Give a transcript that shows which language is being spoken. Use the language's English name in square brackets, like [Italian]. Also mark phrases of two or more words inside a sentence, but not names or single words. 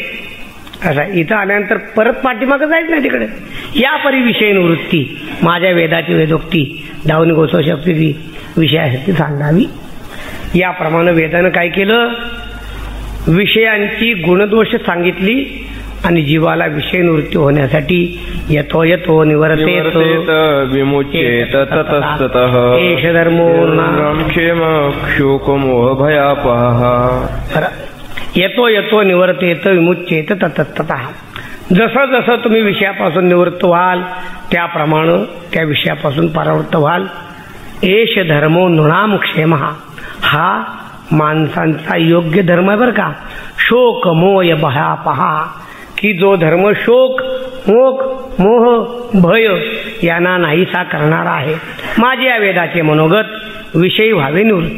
[Marathi] असा इथं आल्यानंतर परत पाठीमागं जायचं नाही तिकडे. या परी विषय निवृत्ती माझ्या वेदाची वेदोक्ती दावनी गोसव शक्ती विषयासाठी सांगावी. याप्रमाणे वेदानं काय केलं? विषयांची गुणदोष सांगितली आणि जीवाला विषय निवृत्ती होण्यासाठी [Sanskrit] यतो यतो निवर्तेत विमुच्येत ततस्ततः एष धर्मो क्षेम शोक मोह भयापः. येतो येतो निवर्तेत विमुच्येत ततस्ततः. [Marathi] जसं जसं तुम्ही विषयापासून निवृत्त व्हाल त्याप्रमाणे त्या विषयापासून परावृत्त व्हाल. [Sanskrit] एष धर्मो नृणाम क्षेम, [Marathi] हा माणसांचा योग्य धर्म आहे बरं का. [Sanskrit] शोक मोय भयापहा, [Marathi] की जो धर्म शोक मोह भय यांना नाहीसा करणारा आहे. माझे या वेदाचे मनोगत विषयी व्हावे निवृत्त.